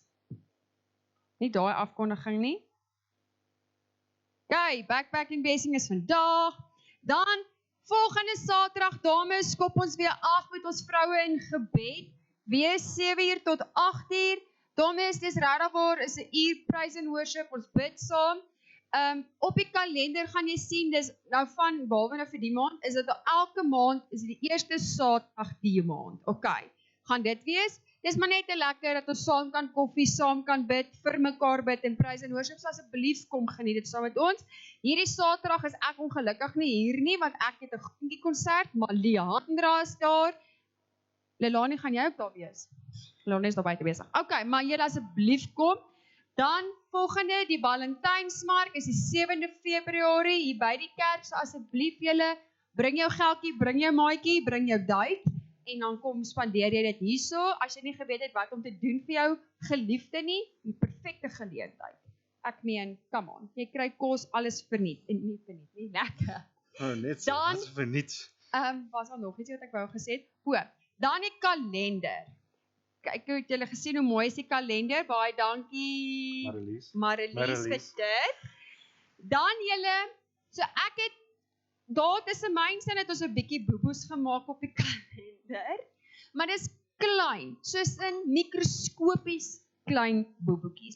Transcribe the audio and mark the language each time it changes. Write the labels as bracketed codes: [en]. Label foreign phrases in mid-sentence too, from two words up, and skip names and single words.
[af] Nie daai afkondiging nie. Okay, [en] backpacking basing [af] is vandag. Dan, volgende Saterdag, dames, skop ons weer af met ons vroue in gebed. Wees 7:00 tot 8:00. Dames, dis regtig waar, is 'n uur [en] praise and worship, [af] ons bid saam. Op die kalender gaan jy sien, dis nou van, behalwe nou vir die maand, is dit elke maand, is dit die eerste Saterdag die maand. Okay, gaan dit wees? Dis maar net lekker dat ons saam kan koffie, saam kan bid, vir mekaar bid en [en] praise and worship, [af] so asseblief kom geniet dit saam met ons. Hierdie Saterdag is ek ongelukkig nie hier nie, want ek het 'n goedjie konsert, maar Leandra is daar. Lelani, gaan jy ook daar wees? Lelani is daar buite besig. Okay, maar julle asseblief kom. Dan volgende, die Valentynsmark is die 7de Februarie hier by die kerk, so asseblief julle, bring jou geldjie, bring jou maatjie, bring jou date, en dan kom spandeer jy dit hierso, as jy nie geweet het wat om te doen vir jou geliefde nie, die perfekte geleentheid. Ek meen, [en] come on, [af] jy kry kos, alles verniet, en nie verniet, nie lekker. Oh, net so, Dan, alles verniet. Was al nog iets wat ek wou gesê het, dan die kalender. Kyk, het julle gesien hoe mooi is die kalender, baie dankie Marilies vir dit. Dan julle, so ek het, daar tussen my sin het ons 'n bietjie boeboes gemaak op die kalender, maar dis klein, soos in mikroskopies klein boeboetjies.